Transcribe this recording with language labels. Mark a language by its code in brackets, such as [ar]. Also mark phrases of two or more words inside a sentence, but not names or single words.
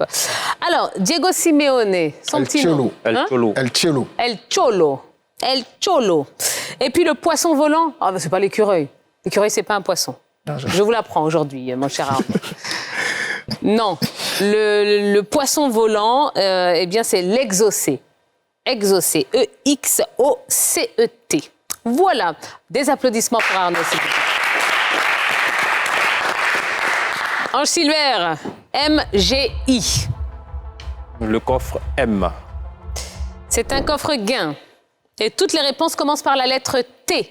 [fr] Alors, Diego Simeone, son petit nom. El Cholo. El Cholo. El Cholo. El Cholo. Et puis le poisson volant, c'est pas l'écureuil. L'écureuil, c'est pas un poisson. Je vous l'apprends aujourd'hui, mon cher Arnaud. Non, le poisson volant, eh bien, c'est l'exocet. Exocet. E-X-O-C-E-T. Voilà, des applaudissements pour Arnaud, s'il vous plaît. Ange Silver, M-G-I. Le coffre M. C'est un coffre gain. Et toutes les réponses commencent par la lettre T.